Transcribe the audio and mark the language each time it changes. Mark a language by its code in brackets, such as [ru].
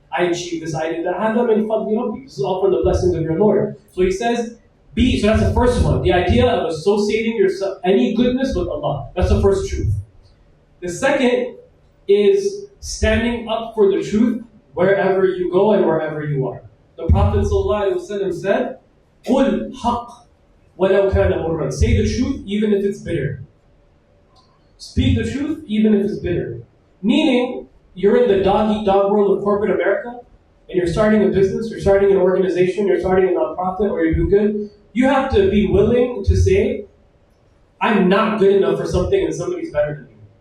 [en] I achieved this, I did that. This is all from the blessings of your Lord. So he says, so that's the first one. The idea of associating yourself, any goodness with Allah. That's the first truth. The second is standing up for the truth wherever you go and wherever you are. The Prophet ﷺ said, [ar] قُلْ حَقْ وَلَوْ كَانَ مُرًّا. [en] Say the truth even if it's bitter. Speak the truth even if it's bitter. Meaning, you're in the dog-eat-dog world of corporate America, and you're starting a business, you're starting an organization, you're starting a nonprofit, or you do good, you have to be willing to say, I'm not good enough for something and somebody's better than me.